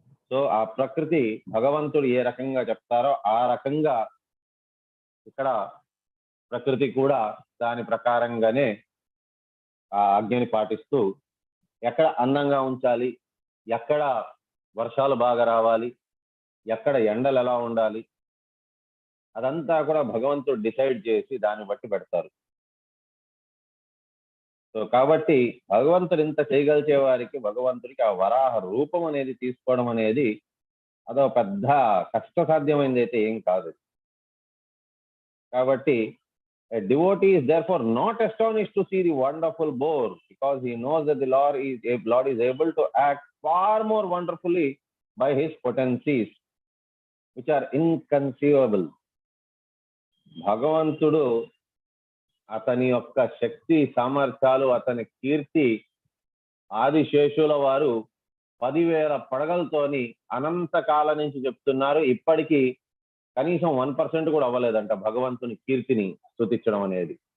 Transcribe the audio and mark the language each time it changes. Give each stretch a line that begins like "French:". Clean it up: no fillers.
Telugu: So ఆ ప్రకృతి భగవంతుడు ఏ రకంగా చెప్తారో ఆ రకంగా ఇక్కడ ప్రకృతి కూడా దాని ప్రకారంగానే ఆ ఆజ్ఞని పాటిస్తూ ఎక్కడ అందంగా ఉంచాలి, ఎక్కడ వర్షాలు బాగా రావాలి, ఎక్కడ ఎండలు ఎలా ఉండాలి, అదంతా కూడా భగవంతుడు డిసైడ్ చేసి దాన్ని బట్టి పెడతారు. సో కాబట్టి భగవంతుడు ఇంత చేయగలిచే వారికి, భగవంతుడికి ఆ వరాహ రూపం అనేది తీసుకోవడం అనేది అదో పెద్ద కష్టసాధ్యమైనది అయితే ఏం కాదు. కాబట్టి
English: a devotee is therefore not astonished to see the wonderful boar, because he knows that the Lord is able to act far more wonderfully by his potencies, which are inconceivable.
Telugu: భగవంతుడు అతని యొక్క శక్తి సామర్థ్యాలు, అతని కీర్తి ఆదిశేషుల వారు 10,000 పడగలతోని అనంత కాలం నుంచి చెప్తున్నారు. ఇప్పటికీ కనీసం 1% కూడా అవ్వలేదంట భగవంతుని కీర్తిని స్తుతించడం అనేది.